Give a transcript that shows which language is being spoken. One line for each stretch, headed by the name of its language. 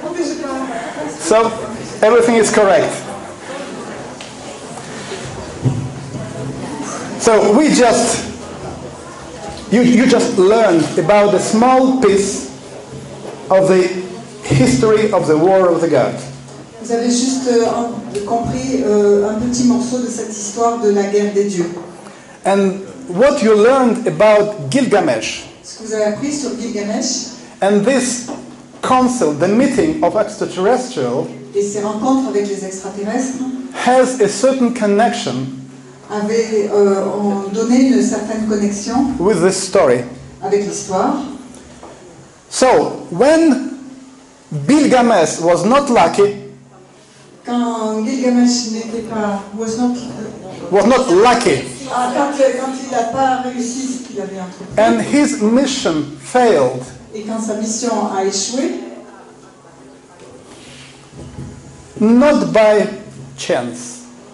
English: So, everything is correct. So, you just learned about a small piece of the history of the War of the Gods.
French: Vous avez juste compris un petit morceau de cette histoire de la guerre des dieux.
English: And what you learned about Gilgamesh
French: Ce que vous avez appris sur Gilgamesh
English: and this council, the meeting of extraterrestrial,
French: et ses rencontres avec les extraterrestres
English: has a certain connection
French: ont donné une certaine connexion
English: with this story.
French: avec l'histoire.
English: So, when Gilgamesh was not lucky,
French: Quand Gilgamesh n'était pas... quand il n'a pas réussi ce qu'il avait entrepris,
English: and his mission failed,
French: et quand sa mission a échoué,
English: not by chance,